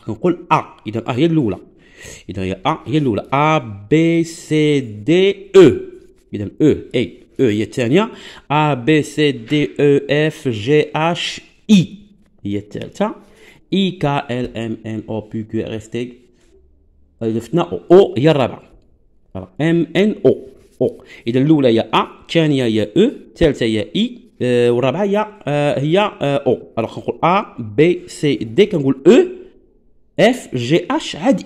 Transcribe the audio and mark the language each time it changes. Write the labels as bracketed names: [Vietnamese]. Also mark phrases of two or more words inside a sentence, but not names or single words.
[Arabic] كنقول A. إذا A هي الأولى. إذا هي A هي الأولى. [French] A, B, C, D, E. إذا E. A. [Arabic] E هي الثانية. [French] A, B, C, D, E, F, G, H, I. [Arabic] هي الثالثة. [French] I, K, L, M, N, O, P, Q, R, S, T. [Arabic] إذا فتنا O. O هي الرابعة. M, N, O. O. إذا الأولى هي A. الثانية هي E. الثالثة هي I. والرابعه هي او. الوغ كنقول [French] a b c d [Arabic] كنقول [French] e f g h [Arabic] عاد اي.